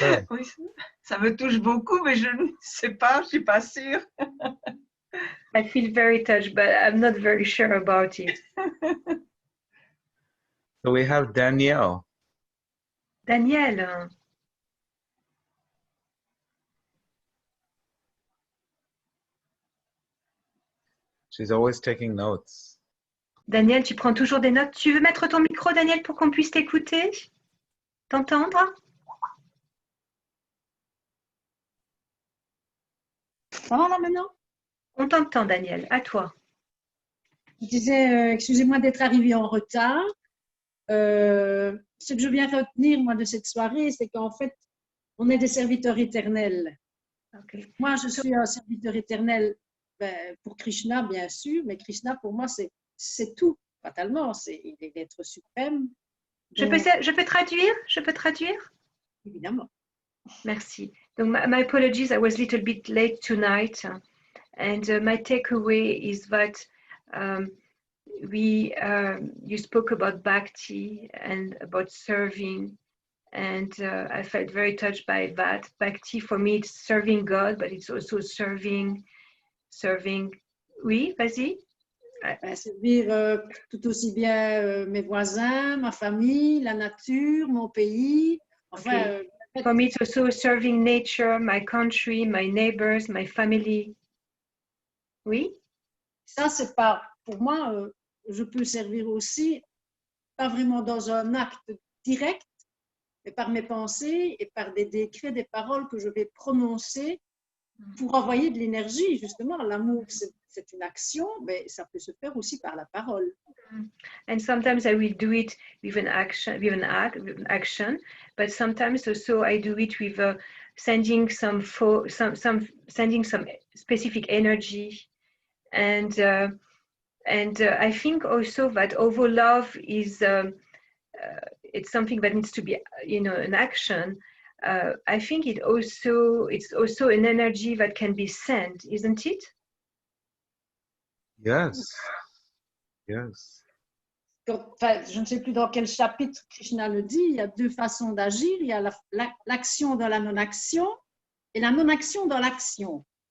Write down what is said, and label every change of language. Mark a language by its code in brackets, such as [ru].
[fr] Oui, ça me touche beaucoup, mais je ne sais pas, je ne suis pas sûre. [en] I feel very touched, but I'm not very sure about it. So we have Danielle. Danielle. She's always taking notes. [fr] Danielle, tu prends toujours des notes. Tu veux mettre ton micro, Danielle, pour qu'on puisse t'écouter? T'entendre? Ça va là maintenant? On t'entend, Danielle. À toi. Je disais, excusez-moi d'être arrivée en retard. Ce que je viens retenir, moi, de cette soirée, c'est qu'en fait, on est des serviteurs éternels. Okay. Moi, je suis un serviteur éternel pour Krishna, bien sûr, mais Krishna, pour moi, c'est tout, fatalement. Il est l'être suprême. Donc, je peux traduire? Je peux traduire? Évidemment. Merci. [en] Donc, my apologies, I was a little bit late tonight. And my takeaway is that you spoke about bhakti and about serving, and I felt very touched by that. Bhakti, for me, it's serving God, but it's also serving. [fr] Oui, vas-y. Servir tout aussi bien mes voisins, ma famille, la nature, mon pays. Enfin, [en] okay. For me, it's also serving nature, my country, my neighbors, my family. [fr] Oui. Ça, c'est pas, pour moi, je peux servir aussi, pas vraiment dans un acte direct, mais par mes pensées et par des décrets, des paroles que je vais prononcer pour envoyer de l'énergie. Justement, l'amour, c'est une action, mais ça peut se faire aussi par la parole. [en] And sometimes I will do it with an action, but sometimes also I do it with sending some specific energy. And I think also that although love is it's something that needs to be, an action. I think it's also an energy that can be sent, isn't it? Yes. Yes. [fr] Enfin, je ne sais plus dans quel chapitre Krishna le dit, il y a deux façons d'agir. Il y a l'action dans la non-action et la non-action dans l'action.